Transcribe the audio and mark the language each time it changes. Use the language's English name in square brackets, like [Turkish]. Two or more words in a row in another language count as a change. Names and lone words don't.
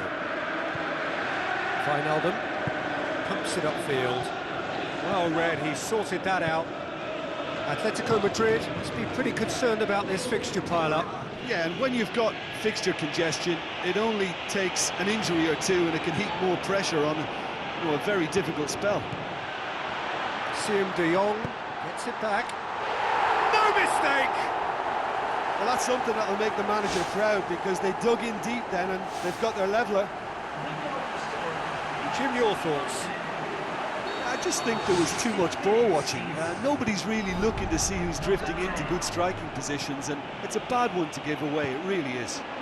[English] Wijnaldum pumps it upfield. Well read, he sorted that out. Atletico Madrid must be pretty concerned about this fixture pile-up. Yeah, and when you've got fixture congestion, it only takes an injury or two and it can heap more pressure on a very difficult spell. Siem de Jong gets it back. No mistake! Well, that's something that'll make the manager proud, because they dug in deep then and they've got their leveller. Jim, your thoughts? I just think there was too much ball watching. Nobody's really looking to see who's drifting into good striking positions, and it's a bad one to give away, it really is.